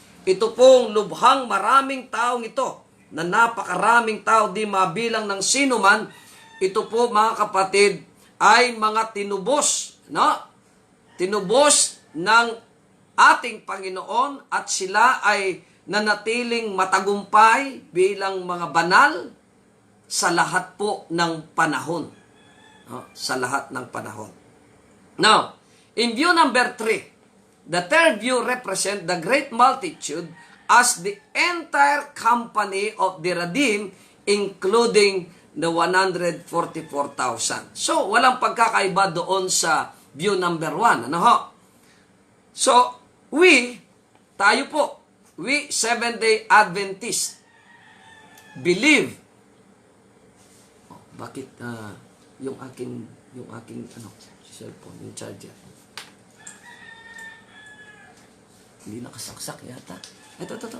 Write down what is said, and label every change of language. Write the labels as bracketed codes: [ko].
[tl] Ito pong lubhang maraming taong ito, na napakaraming tao, di mabilang ng sino man, ito po mga kapatid, ay mga tinubos, no? Tinubos ng ating Panginoon at sila ay nanatiling matagumpay bilang mga banal sa lahat po ng panahon. No? Sa lahat ng panahon. [en] Now, in view number 3, the third view represent the great multitude as the entire company of the redeemed, including the 144,000. [tl] So, walang pagkakaiba doon sa view number 1. Ano ho? [en] So, [tl] tayo po, [en] we Seventh-day Adventists, believe. [tl] Bakit yung aking cellphone, yung charger, hindi nakasaksak yata. Ito.